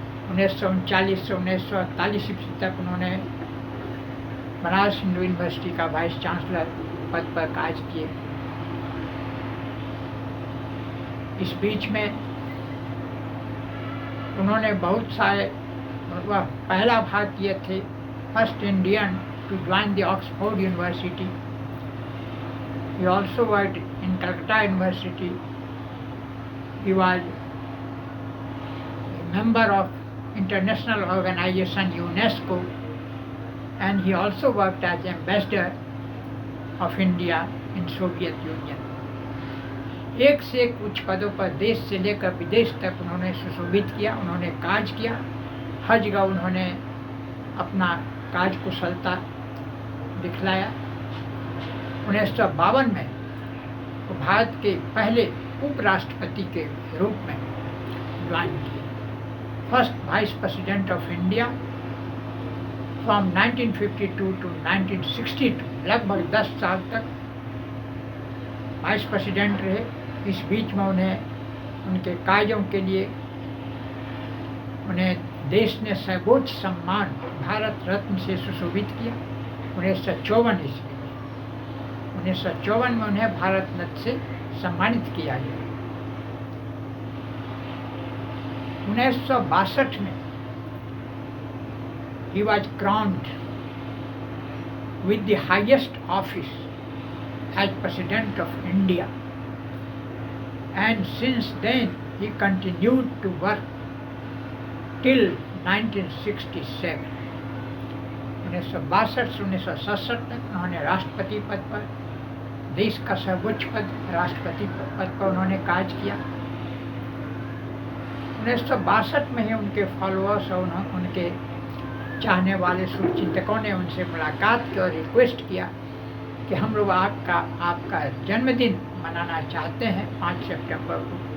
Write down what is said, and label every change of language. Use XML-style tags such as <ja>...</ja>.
<hi>1939 से 1948 ईस्वी तक उन्होंने बनारस हिंदू यूनिवर्सिटी का वाइस चांसलर पद पर कार्य किए। इस बीच में उन्होंने बहुत सारे वह पहला भारतीय थे,</hi> <en>First Indian to join the Oxford University. He also worked in Calcutta University. He was a member of international organization UNESCO, and he also worked as ambassador of India in Soviet Union.</en> <hi>एक से एक उच्च पदों पर देश से लेकर विदेश तक उन्होंने सुशोभित किया। उन्होंने कार्य किया। हर जगह उन्होंने अपना कार्य कुशलता दिखलाया। 1952 में वो भारत के पहले उपराष्ट्रपति के रूप में ज्वाइन किए।</hi> <en>first vice president of India from 1952 to 1962,</en> <hi>लगभग 10 साल तक वाइस प्रेसिडेंट रहे। इस बीच में उनके कार्यों के लिए उन्हें देश ने सर्वोच्च सम्मान भारत रत्न से सुशोभित किया। 1954 ईस्वी में 1954 में उन्हें भारत रत्न से सम्मानित किया गया।</hi> <en>1962</en> <hi>में</hi> <en>he was crowned with the highest office as President of India, and since then he continued to work till 1967।</en> <hi>1962 से 1967 तक उन्होंने राष्ट्रपति पद पर, देश का सर्वोच्च पद राष्ट्रपति पद पर उन्होंने कार्य किया। 1962 में ही उनके फॉलोअर्स और उनके चाहने वाले शुभचिंतकों ने उनसे मुलाकात की और रिक्वेस्ट किया कि हम लोग आपका जन्मदिन मनाना चाहते हैं 5 सितंबर को।</hi>